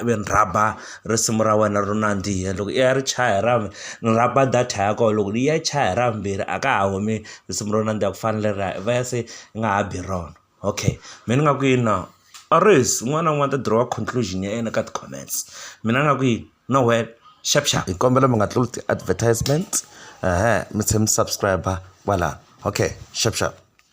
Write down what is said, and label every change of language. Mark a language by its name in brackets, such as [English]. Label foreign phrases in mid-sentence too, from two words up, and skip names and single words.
[Tsonga] ivi ni rhaba risimu ra wena ro nandziha loko i ya ri chaya ni rhaba data ya kona loko ni ya chaya ra vumbirhi a ka ha humi risimu ro nandziha ku fana leriya va ya se i nga ha bi rona okay mina nga ku yini Aris, un'wana na un'wana ta [English] draw conclusion [Tsonga] ya yena ka ti-comments mina nga ku yini no well sharp hi kombela mi nga tluli ti-advertisement mi tshemi subscriber kwala okay sharp